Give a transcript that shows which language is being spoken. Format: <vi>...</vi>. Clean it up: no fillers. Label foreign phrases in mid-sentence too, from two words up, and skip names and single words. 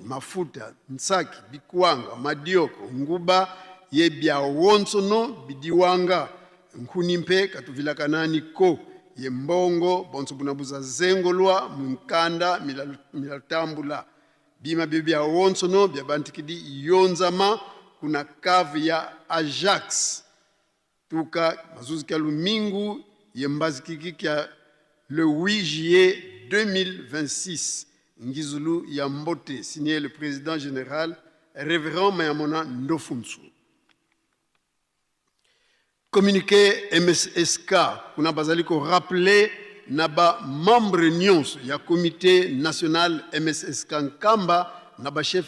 <kg>mafuta nsaki bikuanga madioko nguba ye bya wonsono bidiwanga nkunimpe katuvila kanani ko ye mbongo bonso bunabuza zengolwa munkanda milatambula bima bya wonsono bya bantikidi yonzama kuna kavu ya Ajax tuka mazuzi kalumingu ye mbazikiki kya le</kg> <fr>8 juillet 2026</fr> <kg>ngizulu ya mbote</kg> <fr>signé le président général révérend</fr> <kg>Mayamona Ndofunsu.</kg> <ln>Communiqué MSSK kuna bazaliko rappelé naba membre nyonso ya</ln> <fr>comité national</fr> <ln>MSSK Nkamba naba chef</ln>